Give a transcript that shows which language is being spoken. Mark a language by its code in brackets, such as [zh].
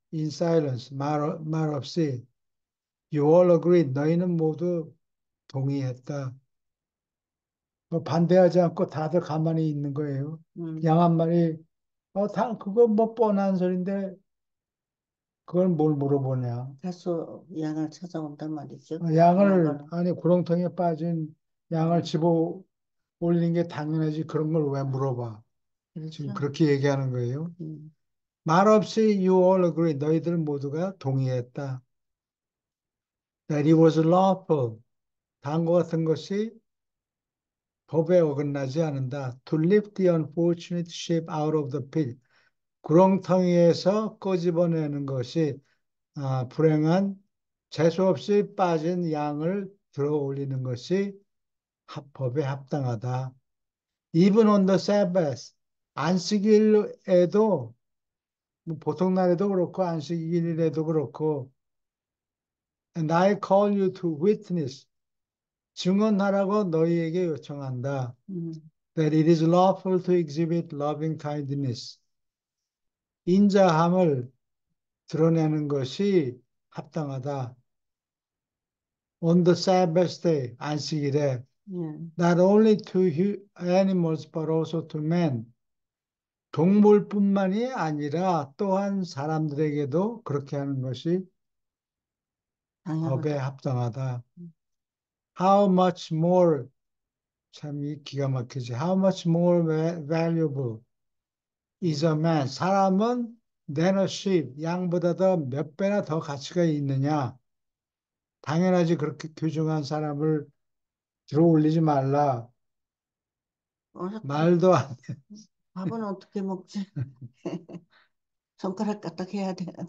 [en] in silence [ko] 말없이 [en] you all agree [ko] 너희는 모두 동의했다. 뭐 반대하지 않고 다들 가만히 있는 거예요. 음. 양한 말이 그거 뭐 뻔한 소린데 그걸 뭘 물어보냐. 다소 양을 찾아온단 말이죠. 양을, 도망가는. 아니, 구렁텅이에 빠진 양을 음, 집어 올리는 게 당연하지. 그런 걸 왜 아, 물어봐. 지금 그렇게 얘기하는 거예요. 음, 말없이 [en] you all agree. [ko] 너희들 모두가 동의했다. [en] That it was lawful. [ko] 다음과 같은 것이 법에 어긋나지 않는다. [en] To lift the unfortunate sheep out of the pit. [ko] 구렁텅이에서 끄집어내는 것이 불행한 재수 없이 빠진 양을 들어 올리는 것이 법에 합당하다. [en] Even on the Sabbath, [ko] 안식일에도 뭐 보통 날에도 그렇고 안식일에도 그렇고, [en] and I call you to witness, [ko] 증언하라고 너희에게 요청한다. 음, [en] That it is lawful to exhibit loving kindness, [ko] 인자함을 드러내는 것이 합당하다. [en] On the Sabbath day, [ko] 안식일에 예. [en] not only to animals but also to men. [ko] 동물뿐만이 아니라 또한 사람들에게도 그렇게 하는 것이 법에 당연하다. 합당하다. 음, [en] How much more, [ko] 참 이 기가 막히지. [en] How much more valuable is a man? [ko] 사람은 [en] than a sheep, [ko] 양보다 더 몇 배나 더 가치가 있느냐? 당연하지. 그렇게 귀중한 사람을 들어 올리지 말라. 어렵다. 말도 안 돼. 밥은 어떻게 먹지? 손가락 까딱해야 돼.